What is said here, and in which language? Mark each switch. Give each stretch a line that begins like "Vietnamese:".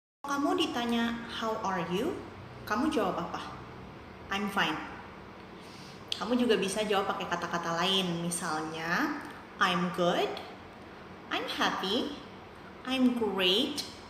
Indonesian: Kamu ditanya,
English: how are you?
Indonesian: Kamu jawab apa?
English: I'm fine.
Indonesian: Kamu juga bisa jawab pakai kata-kata lain.
English: Misalnya, I'm good, I'm happy, I'm great.